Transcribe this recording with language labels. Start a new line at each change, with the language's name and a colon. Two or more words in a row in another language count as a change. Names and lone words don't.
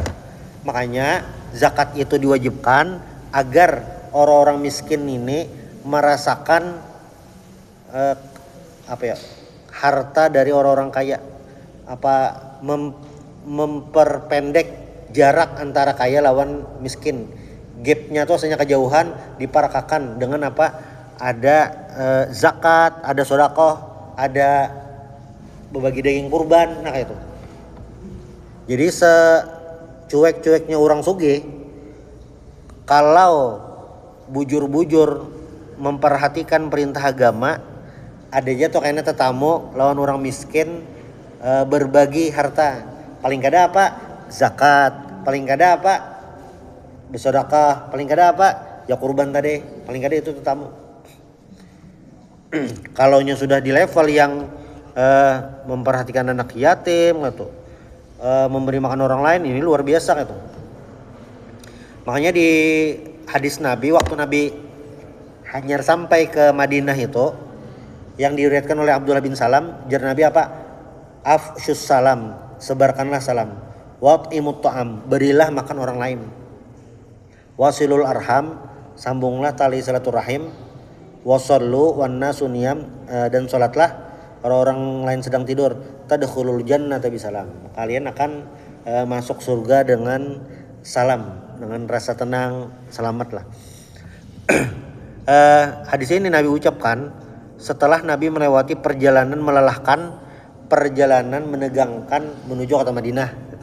Indonesian: Makanya zakat itu diwajibkan agar orang-orang miskin ini merasakan harta dari orang-orang kaya, memperpendek jarak antara kaya lawan miskin.
Banjar: Gapnya tuh hanya kejauhan diparakakan dengan ada zakat, ada sedekah, ada berbagi daging kurban, nah kayak itu. Jadi secuek-cueknya orang sugih, kalau bujur-bujur memperhatikan perintah agama, adanya tuh kayaknya tetamu lawan orang miskin, berbagi harta. Paling kada zakat, paling kada bersedekah, paling kada ya kurban tadi, paling kada itu tetamu.
Indonesian: Kalau sudah di level yang memperhatikan anak yatim gitu, memberi makan orang lain, ini luar biasa gitu. Makanya di hadis Nabi, waktu Nabi hanya sampai ke Madinah itu, yang diriwayatkan oleh Abdullah bin Salam, jar Nabi
Arabic: أفشوا السلام,
Indonesian: sebarkanlah salam,
Arabic: وأطعموا الطعام,
Indonesian: berilah makan orang lain,
Arabic: وصلوا الأرحام,
Indonesian: sambunglah tali silaturahim,
Arabic: وصلوا والناس نيام,
Indonesian: dan salatlah orang-orang lain sedang tidur,
Arabic: تدخلوا الجنة بسلام,
Indonesian: kalian akan masuk surga dengan salam, dengan rasa tenang, selamatlah. Hadis ini Nabi ucapkan setelah Nabi melewati perjalanan melelahkan, perjalanan menegangkan menuju kota Madinah gitu.